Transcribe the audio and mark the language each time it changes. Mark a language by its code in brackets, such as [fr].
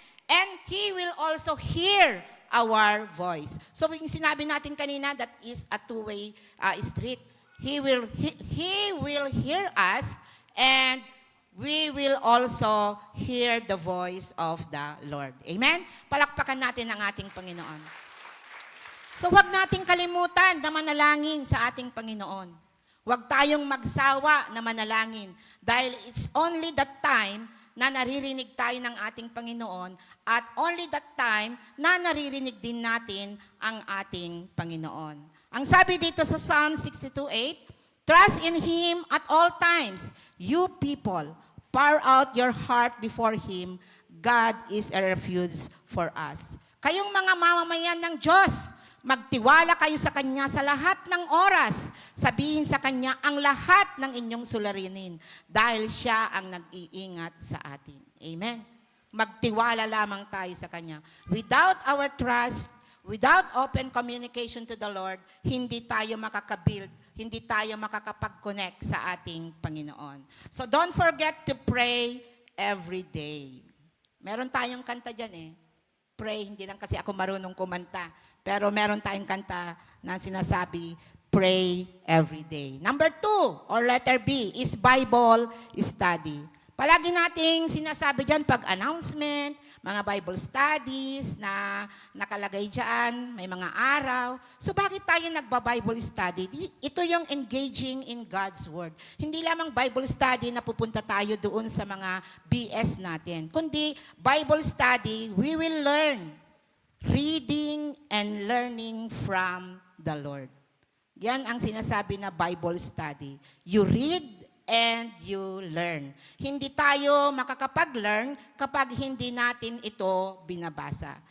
[en] And He will also hear our voice. [tl] So, yung sinabi natin kanina, [en] that is a two-way street. He will hear us, and we will also hear the voice of the Lord. Amen? [tl] Palakpakan natin ang ating Panginoon. So, huwag nating kalimutan na manalangin sa ating Panginoon. Huwag tayong magsawa na manalangin dahil [en] it's only that time [tl] na naririnig tayo ng ating Panginoon at [en] only that time [tl] na naririnig din natin ang ating Panginoon. Ang sabi dito sa [en] Psalm 62:8, trust in Him at all times, you people, pour out your heart before Him, God is a refuge for us. [tl] Kayong mga mamamayan ng Diyos, magtiwala kayo sa Kanya sa lahat ng oras. Sabihin sa Kanya ang lahat ng inyong suliranin dahil Siya ang nag-iingat sa atin. Amen? Magtiwala lamang tayo sa Kanya. [en] Without our trust, without open communication to the Lord, [tl] hindi tayo makakabuild, hindi tayo makakapag-connect sa ating Panginoon. [en] So don't forget to pray every day. [tl] Meron tayong kanta dyan eh. Pray, hindi lang kasi ako marunong kumanta. Pero meron tayong kanta na sinasabi, [en] pray every day. Number 2, or letter B, is Bible study. [tl] Palagi nating sinasabi dyan pag announcement, mga Bible studies na nakalagay dyan, may mga araw. So bakit tayo nagba-Bible study? Ito yung [en] engaging in God's Word. [tl] Hindi lamang Bible study na pupunta tayo doon sa mga BS natin. Kundi [en] Bible study, we will learn. Reading and learning from the Lord. [tl] Yan ang sinasabi na [en] Bible study. You read and you learn. [tl] Hindi tayo makakapag-learn kapag hindi natin ito binabasa.